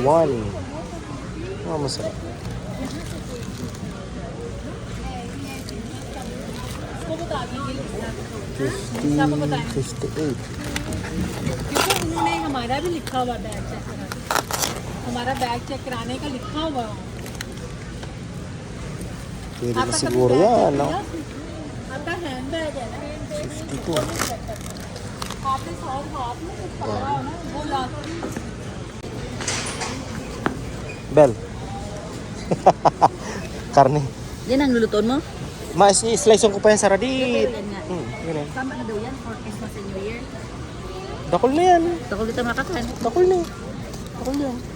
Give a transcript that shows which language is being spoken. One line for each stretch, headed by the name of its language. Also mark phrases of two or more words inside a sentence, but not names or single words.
Filipino: Masarap. 58.
Hindi: क्योंकि उन्होंने हमारा भी लिखा हुआ बैग चेक कराने हमारा बैग चेक कराने का लिखा हुआ
Filipino: Pwede na siguro yan, no?
Hindi: आपका
English: hand bag
Hindi: है ना 52. आपने साथ हाथ में कुछ पकड़ा हो ना वो ला
Filipino: Bel. Karne. Yan ang lulutuin mo? Slice ko pa yan sa radit. Yan nga. Ganun. Tama na daw yan
English: for Christmas and New Year.
Bikol: Dakol na yan.
Filipino: Takol dito makakakan.
Bikol: Dakol na. Dakol yan.